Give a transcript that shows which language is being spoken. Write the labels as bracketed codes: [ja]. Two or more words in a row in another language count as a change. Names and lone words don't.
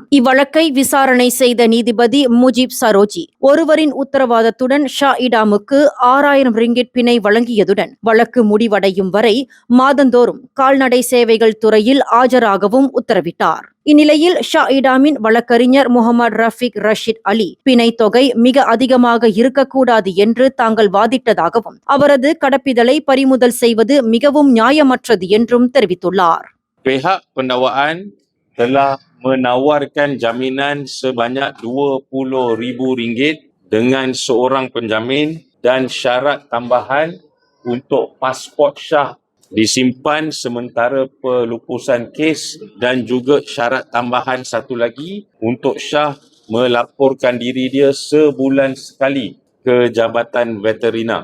[ta] இவ்வழக்கை விசாரணை செய்த நீதிபதி முஜீப் சரோஜி ஒருவரின் உத்தரவாதத்துடன் ஷா இடாமுக்கு 6,000 ரிங்கெட் பிணை வழங்கியதுடன் வழக்கு முடிவடையும் வரை மாதந்தோறும் கால்நடை சேவைகள் துறையில் ஆஜராகவும் உத்தரவிட்டார். இந்நிலையில் ஷா இடாமின் வழக்கறிஞர் முகமது ரஃபீக் ரஷீத் அலி பிணை தொகை மிக அதிகமாக இருக்கக்கூடாது என்று தாங்கள் வாதிட்டதாகவும் அவரது கடப்பிதழை பறிமுதல் செய்வது மிகவும் நியாயமற்றது என்றும் தெரிவித்துள்ளார். [ms] Pihak pendakwaan telah menawarkan jaminan sebanyak RM20,000 dengan seorang penjamin dan syarat tambahan untuk pasport Shah disimpan sementara pelupusan kes dan juga syarat tambahan satu lagi untuk Shah melaporkan diri dia sebulan sekali ke Jabatan Veterina.